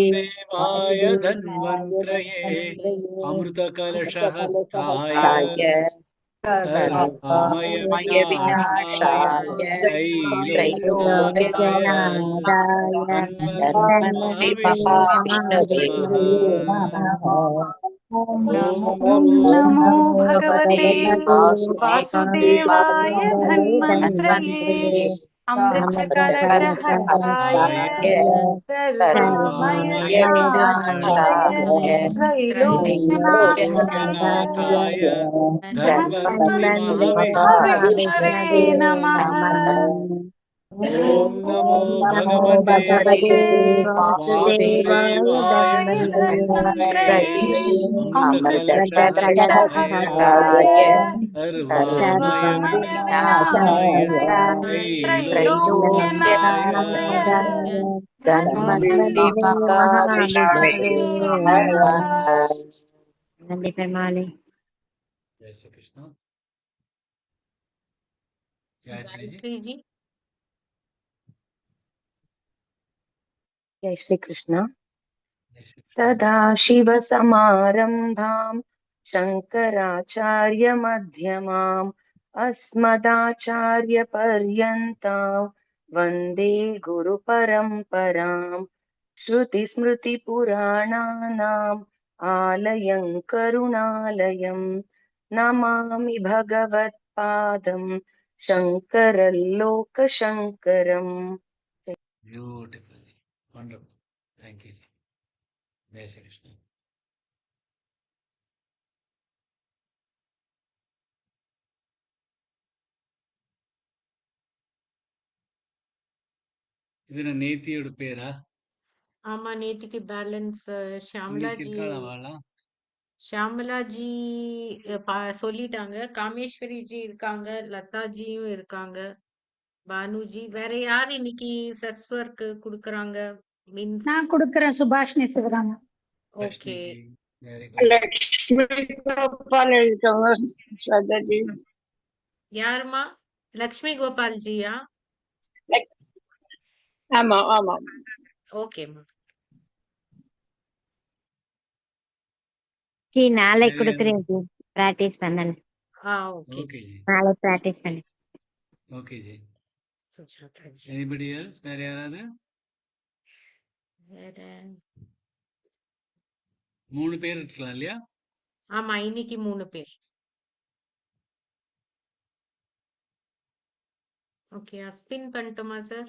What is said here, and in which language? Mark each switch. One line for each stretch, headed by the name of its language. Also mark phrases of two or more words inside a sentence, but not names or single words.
Sanskrit: வாசுதேவாய வாசுதேவாய தன்வந்திரயே தன்வந்திரயே अमृत कलशहस्ताय அமிர்தகலசஹஸ்தாய சர்வகாமய சர்வகாமய விநாசாய விநாசாய தைலோக்யநாதாய தைலோக்யநாதாய தன்வந்திரி தன்வந்திரி महाविष्णवे नमः. நமः. ॐ ஓம் नमो நமோ भगवते वासुदेवाय वासुदेवाय धन्वन्त्रये धन्वन्तरे अमृतकलशहस्ताय हस्ताय सर्वमय सर्वकामय विनाशाय विनाशाय त्रैलोक्यनाथाय त्रैलोक्यनाथाय धन्वन्तरि धन्वन्त्रि महाविष्णवे महाविष्णवे नमः। ॐ नमो ॐ नमो பகவதே பகவதே வாசுதேவாய வாசுதேவாய தன்வந்திரே அமிர்த அமிர்தகலசஹஸ்ராய கலசஹஸ்ராய சர்வாமய சர்வமயநாதாய नाथाय त्रैलोक्यनाथाय त्रैलोक्यनाथाय தன்வந்திரே धन्वन्तरे महाविष्णवे नमः नंदी पेमाली
Hindi: जय श्री कृष्ण गायत्री जी गायत्री जी जय श्री कृष्ण जय श्री कृष्ण
Sanskrit: सदाशिवसमारम्भाम् शङ्कराचार्यमध्यमाम् अस्मदाचार्यपर्यन्ताम् वन्दे गुरुपरम्पराम् श्रुतिस्मृतिपुराणानाम् आलयं करुणालयं नमामि भगवत्पादं शङ्करलोकशङ्करम्
English: beautiful wonderful thank you
Hindi: जी जय श्री कृष्ण
Tamil: இதுல நேத்தியோட பேரா ஆமா நேத்திக்கு பேலன்ஸ் ஷியாமலா இன்னைக்கு ஜி இருக்காளா வாளா ஷியாமலா ஜி சொல்லிட்டாங்க. காமேஸ்வரி ஜி இருக்காங்க, லதா ஜியும் இருக்காங்க, பானுஜி. வேற யார் இன்னைக்கு செஸ் ஒர்க் குடுக்குறாங்க?
English: மீன்ஸ்
Tamil: நான் கொடுக்கிறேன் சுபாஷினி சிவராமன். லக்ஷ்மி ஓகே.
English: जी very good
Tamil: லக்ஷ்மி கோபால் எழுதிக்கோங்க சதாஜி. யாருமா? லக்ஷ்மி கோபால் ஜியா? ஆமா ஆமா ஓகேம்மா. ஜி நாளே வேற யாரு குடுக்குறேன் ஜி பிராக்டிஸ் பண்ணேன் ஓகே ஓகே ஜி. ஜி நாளே பிராக்டிஸ் பண்ணேன் ஓகே ஜி சுஜாதா ஜி.
English: anybody else
Tamil: வேற யாராவது வேற 3 பேர் இருக்கலாம் இல்லையா ஆமா இன்னைக்கு 3 பேர். ஓகே ஸ்பின் பண்ணட்டுமா சார்?